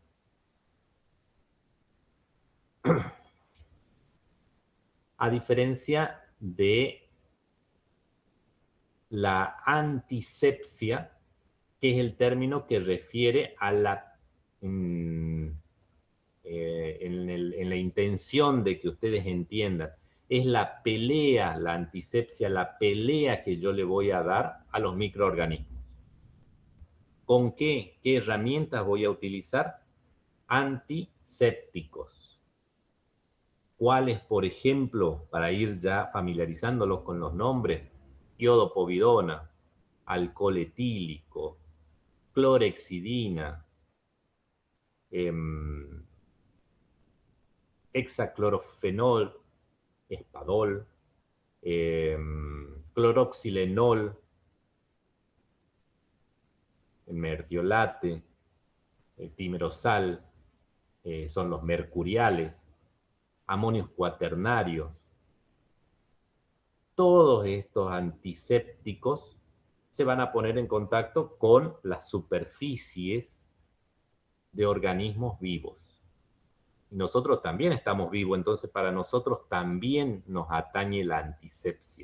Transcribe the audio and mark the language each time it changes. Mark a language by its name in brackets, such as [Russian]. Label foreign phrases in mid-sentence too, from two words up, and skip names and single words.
[Spanish] A diferencia de la antisepsia, que es el término que refiere a la, en la intención de que ustedes entiendan, es la pelea, la antisepsia, la pelea que yo le voy a dar a los microorganismos. ¿Con qué? ¿Qué herramientas voy a utilizar? Antisépticos. ¿Cuáles, por ejemplo, para ir ya familiarizándolos con los nombres? Iodopovidona, alcohol etílico, clorexidina, hexaclorofenol, espadol, cloroxilenol, mertiolate, timerosal, son los mercuriales, amonios cuaternarios. Todos estos antisépticos se van a poner en contacto con las superficies de organismos vivos. Y nosotros también estamos vivos, entonces para nosotros también nos atañe la antisepsia.